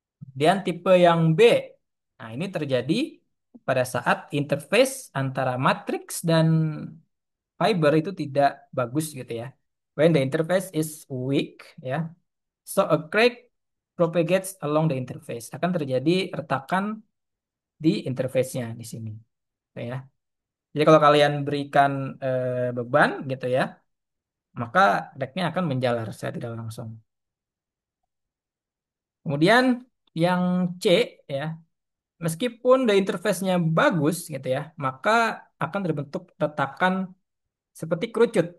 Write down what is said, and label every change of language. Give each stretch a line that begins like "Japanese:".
Indonesian: Dan tipe yang B, nah ini terjadi pada saat interface antara matriks dan fiber itu tidak bagus gitu ya.
English: When the interface is weak ya, so a crack propagates along the interface.
Indonesian: Akan terjadi retakan di interface-nya di sini, gitu ya. Jadi kalau kalian berikan beban gitu ya, maka crack-nya akan menjalar secara tidak langsung. Kemudian yang C ya, meskipun the interface-nya bagus gitu ya, maka akan terbentuk retakan seperti kerucut.